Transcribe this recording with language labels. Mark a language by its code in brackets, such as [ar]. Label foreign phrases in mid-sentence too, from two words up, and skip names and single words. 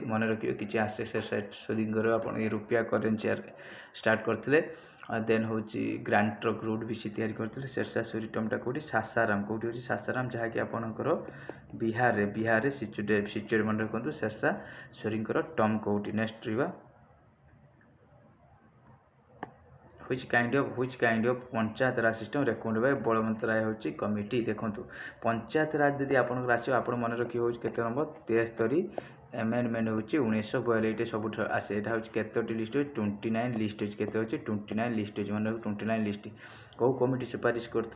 [or] ମନେ ରଖିବେ କିଛି ଆସେ ଶେରଶାହ ସୁରୀଙ୍କର ଆପଣ ଏ ରୁପିଆ [en] currency start [or] କରିଥିଲେ। ଦେନ୍ ହେଉଛି ଗ୍ରାଣ୍ଡ ଟ୍ରକ୍ ରୁଟ୍ ବି ସେ ତିଆରି କରିଥିଲେ। ଶେରଶାହ ସୁରୀ ଟମ୍ବଟା କେଉଁଠି? ସାସାରାମ। କେଉଁଠି ହେଉଛି? ସାସାରାମ, ଯାହାକି ଆପଣଙ୍କର ବିହାରରେ ସିଚୁଏଟ୍। ମନେ ରଖନ୍ତୁ ଶେରଶାହ ସୁରୀଙ୍କର ଟମ୍ବ କେଉଁଠି? [en] ନେକ୍ସଟ ରହିବା। which kind of Panchayat Raj system recommend by Balwant Rai ହେଉଛି କମିଟି? [or] ଦେଖନ୍ତୁ ପଞ୍ଚାୟତ ରାଜ ଯଦି ଆପଣଙ୍କର ଆସିବ, ଆପଣ ମନେ ରଖିବେ ହେଉଛି କେତେ ନମ୍ବର? 73 ଆମେଣ୍ଡମେଣ୍ଟ ହେଉଛି 1942। ଏଇଟା ସବୁଠାରୁ ଆସେ। ଏଇଟା ହେଉଛି କେତୋଟି ଲିଷ୍ଟ ହେଉଛି? 29 ଲିଷ୍ଟ ହେଉଛି। କେତେ ହେଉଛି? 29 ଲିଷ୍ଟ ହେଉଛି। ମନେ ରଖନ୍ତୁ 29 ଲିଷ୍ଟ। କେଉଁ କମିଟି ସୁପାରିଶ କରିଥିଲା?